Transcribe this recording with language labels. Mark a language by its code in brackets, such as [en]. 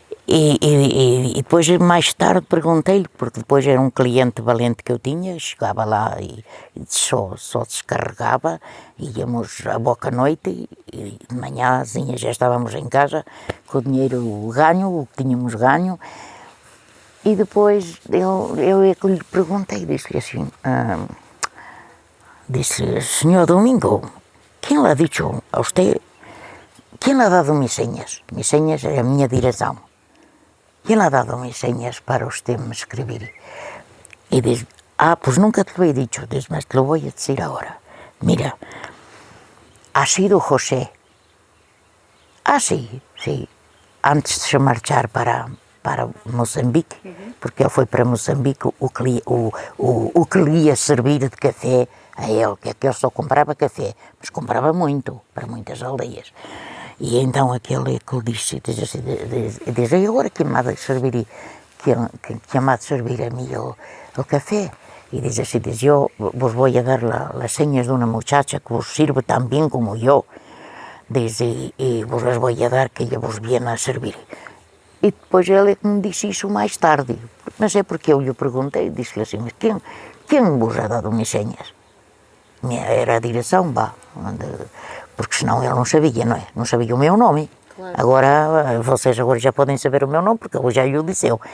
[pt] E depois, mais tarde, perguntei-lhe, porque depois era um cliente valente que eu tinha, chegava lá e só descarregava, íamos à boca à noite e de manhãzinha já estávamos em casa com o dinheiro ganho, o que tínhamos ganho. E depois eu é que lhe perguntei, disse-lhe assim, disse, senhor Domingo, quem lhe [es] ha dicho a usted, [pt] quem lhe [es] ha dado mis señas? Mis señas [pt] é a minha direção. [es] ¿Quién le ha dado mis señas para usted me escribir? Y dice, pues nunca te lo he dicho, dice, mas te lo voy a decir ahora. Mira, ha sido José. Sí. [pt] Antes de se marchar para Moçambique, porque ele foi para Moçambique, o que lhe ia servir de café a ele, que ele só comprava café, mas comprava muito, para muitas aldeias. E então aquele que lhe disse, diz, e agora que me há de servir, que me há de servir a mim o café? [es] Y dice así, yo vos voy a dar las señas de una muchacha que vos sirve tan bien como yo. Dice, y vos las voy a dar que ella vos viene a servir. [pt] E depois ele é que me disse isso mais tarde. Mas é porque eu lhe perguntei, disse-lhe assim, mas quem vos [es] ha dado mis señas? [pt] Era a direção, porque senão ele não sabia, não é? Não sabia o meu nome. Claro. Agora, vocês agora já podem saber o meu nome, porque eu já lhe o disse eu.